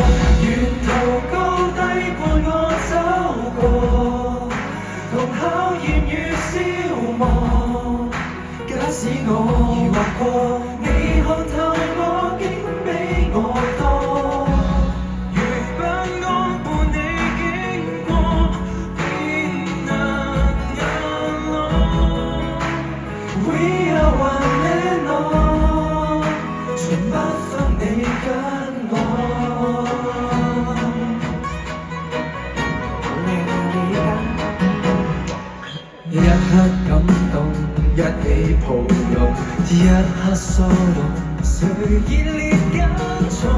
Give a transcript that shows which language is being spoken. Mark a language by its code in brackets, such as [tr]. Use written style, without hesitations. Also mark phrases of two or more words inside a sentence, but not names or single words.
[yue] 沿途高低伴我走過，同考驗與消磨。假使我疑惑過，你看透我，竟比我多。如不安伴你經過，便能硬朗。 [en] We are one and all， [yue] 從不分你跟我。一刻感動，一起抱擁，一刻騷動，誰熱烈跟從？